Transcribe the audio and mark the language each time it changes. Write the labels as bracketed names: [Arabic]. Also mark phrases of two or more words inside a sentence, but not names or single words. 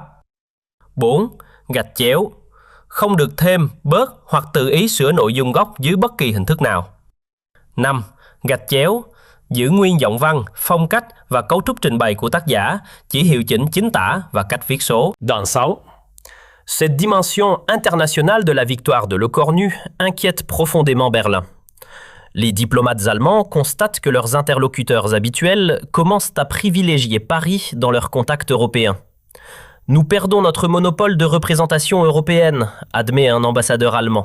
[Vietnamese] 4. Gạch chéo. Không được thêm, bớt hoặc tự ý sửa nội dung gốc dưới bất kỳ hình thức nào. 5. Gạch chéo. Giữ nguyên giọng văn, phong cách và cấu trúc trình bày của tác giả, chỉ hiệu chỉnh chính tả và cách viết số. Dans Sao. [French] Cette dimension internationale de la victoire de Le Cornu inquiète profondément Berlin. Les diplomates allemands constatent que leurs interlocuteurs habituels commencent à privilégier Paris dans leurs contacts européens. Nous perdons notre monopole de représentation européenne, admet un ambassadeur allemand.